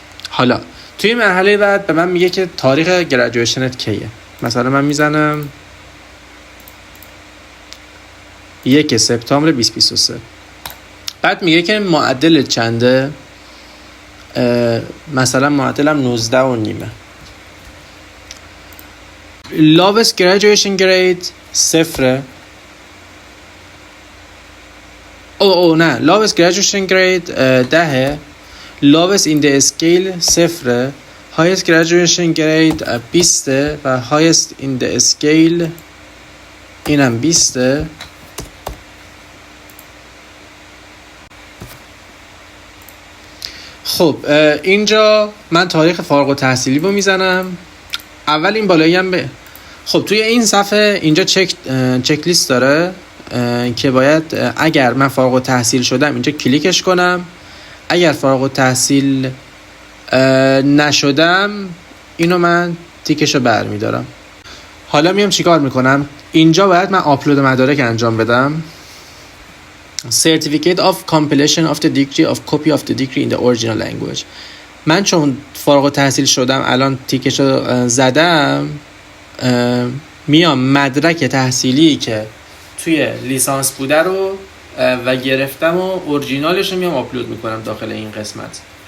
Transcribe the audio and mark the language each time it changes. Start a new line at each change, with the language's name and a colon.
Persian: حالا توی مرحله بعد به من میگه که تاریخ گریجویشنت کیه. مثلا من میزنم 1 سپتامبر 2023. بعد میگه که معدل چنده، مثلا معدلم 19 و نیمه.
English: lowest graduation grade 0. نه lowest graduation grade 10. lowest in the scale 0. highest graduation grade 20 و highest in the scale اینم 20.
Persian: خب اینجا من تاریخ فارغ التحصیلی رو میزنم. اول این بالایی هم خب توی این صفحه اینجا چک لیست داره که باید اگر من فارغ التحصیل شدم اینجا کلیکش کنم، اگر فارغ التحصیل نشدم اینو من تیکشو برمیدارم. حالا میام چیکار میکنم، اینجا باید من آپلود مدارک انجام بدم.
English: Certificate of completion of the degree of copy of the degree in the original language.
Persian: من چون فارغ التحصیل شدم الان تیکشو زدم، میام مدرک تحصیلی که توی لیسانس بوده رو و گرفتم و اورجینالش رو میام آپلود میکنم داخل این قسمت.